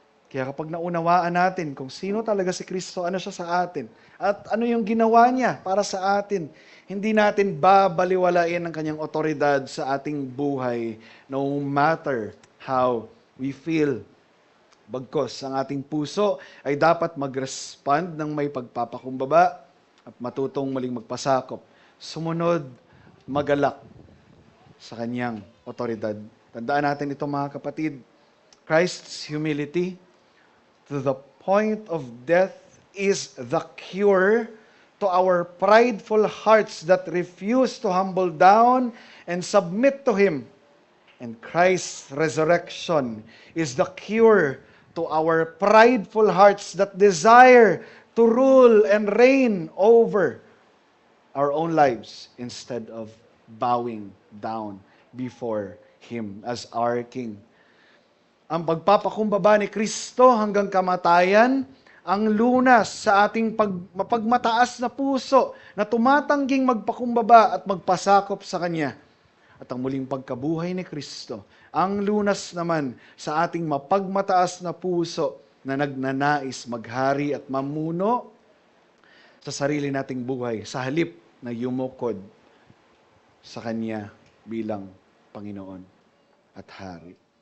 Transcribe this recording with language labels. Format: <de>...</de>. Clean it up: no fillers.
<tl>Kaya kapag naunawaan natin kung sino talaga si Kristo, ano siya sa atin, at ano yung ginawa niya para sa atin, hindi natin babaliwalain ang kanyang otoridad sa ating buhay</tl> <en>no matter how we feel.</en> <tl>Bagkos, ang ating puso ay dapat mag-respond ng may pagpapakumbaba at matutong muling magpasakop. Sumunod, magalak sa kanyang otoridad. Tandaan natin ito mga kapatid,</tl> <en>Christ's humility to the point of death is the cure to our prideful hearts that refuse to humble down and submit to Him. And Christ's resurrection is the cure to our prideful hearts that desire to rule and reign over our own lives instead of bowing down before Him as our King.</en> <tl>Ang pagpapakumbaba ni Kristo hanggang kamatayan, ang lunas sa ating mapagmataas na puso na tumatangging magpakumbaba at magpasakop sa Kanya. At ang muling pagkabuhay ni Kristo, ang lunas naman sa ating mapagmataas na puso na nagnanais maghari at mamuno sa sarili nating buhay sa halip na yumukod sa Kanya bilang Panginoon at Hari.</tl>